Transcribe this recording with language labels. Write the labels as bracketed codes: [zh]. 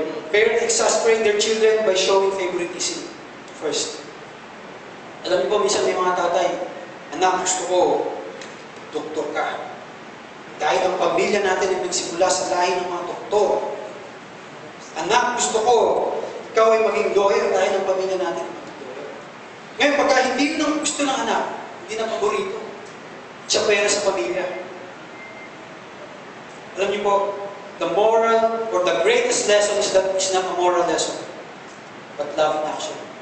[en] Parents exasperate their children by showing favoritism first. [tl] Alam niyo po, minsan may mga tatay, anak, gusto ko, doktor ka. Dahil ang pamilya natin ay nagsimula sa lahi ng mga doktor. Anak, gusto ko, ikaw ay maging lawyer dahil ang pamilya natin ay maging lawyer. Ngayon, pagka hindi yun ang gusto ng anak, hindi na paborito, siya pera sa pamilya. Alam niyo po, [en] the moral or the greatest lesson is that it's not a moral lesson, but love in action.